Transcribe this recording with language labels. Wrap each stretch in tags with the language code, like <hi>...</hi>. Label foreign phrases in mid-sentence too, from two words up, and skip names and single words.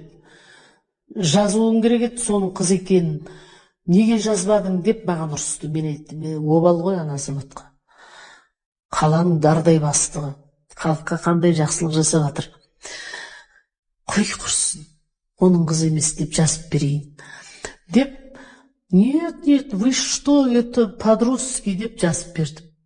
<kk>Жазуың керек еді, соның қыз екенін. Неге жазбадың деп маған ұрысты. Мен айттым, обал ғой ана азаматқа. Қаланың дардай бастығы. Халыққа қандай жақсылық жасап жатыр. Қой құрсын, оның қызы емес деп жазып берейін. Деп,</kk> <ru>нет, вы что, это по-дружески</ru> <kk>деп жазып бердім.</kk>